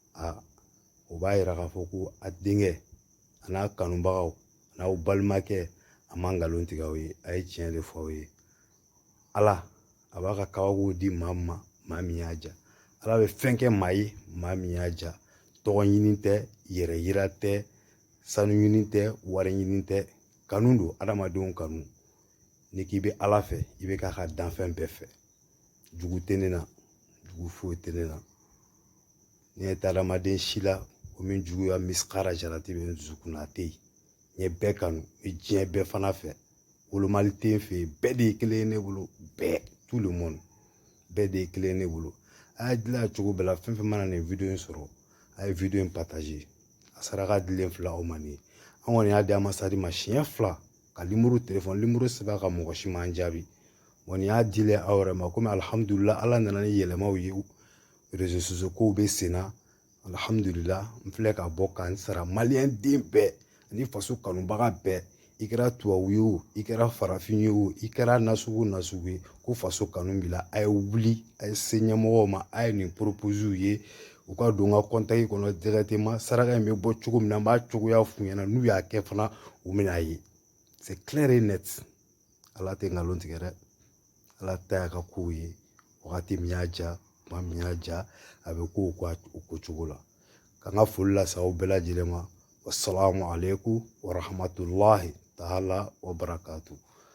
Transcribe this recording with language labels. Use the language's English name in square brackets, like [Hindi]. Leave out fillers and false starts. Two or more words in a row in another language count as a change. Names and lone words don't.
[Bambara] o b'a yira k'a fɔ ko a denkɛ a n'a kanubagaw n'aw balimakɛ a ma nkalon tigɛ aw ye a ye tiɲɛ de fɔ aw ye ala a b'a ka kabako di maa min y'a diya ala bɛ fɛn kɛ maa ye maa min y'a diya tɔgɔ ɲini tɛ yɛrɛ yira tɛ sanu ɲini tɛ wari ɲini tɛ kanu don adamadenw kanu ni k'i bɛ ala fɛ i bɛ k'a ka danfɛn bɛɛ fɛ jugu tɛ ne na jugu foyi tɛ ne na ni ye adamaden si la o min juguya miskara jarati bɛ dusukun na a tɛ yen n ye bɛɛ kanu n bɛ diɲɛ bɛɛ fana fɛ wolomali tɛ n fɛ yen bɛɛ de ye kelen ye ne bolo bɛɛ [French] tout le monde [Bambara] bɛɛ de ye kelen ye ne bolo a y'a dilan cogo bɛɛ la fɛn fɛn mana nin video in sɔrɔ a ye video in partager a saraka dilen filɛ aw ma nin ye an kɔni y'a di ambasade ma siɲɛ 2 ka limuru téléphone limuru sɛbɛn ka mɔgɔ si m'an jaabi bon nin y'a dilen aw yɛrɛ ma komi alhamdulillah ala nana ni yɛlɛmaw ye [French] réseaux sociaux [Bambara] kow bɛ sen na alhamdulillah n filɛ ka bɔ k'an sara maliyɛn den bɛɛ ani faso kanubaga bɛɛ i kɛra tubabu ye o i kɛra farafin ye o i kɛra nasugu ye ko faso kanu b'i la a ye wuli a ye se ɲɛmɔgɔw ma a ye nin proposiw ye u ka don n ka contact kɔnɔ directement saraka in bɛ bɔ cogo min na n b'a cogoya f'u ɲɛna n'u y'a kɛ fana u bɛn'a ye [French] c'est clair et net [Bambara] ala tɛ nkalon tigɛ dɛ ala ta y'a ka kow ye wagati min y'a diya tuma min y'a diya a bɛ ko o ko cogo la ka n ka foli lase aw bɛɛ lajɛlen ma [Arabic] والسلام عليكم ورحمة الله تعالى وبركاته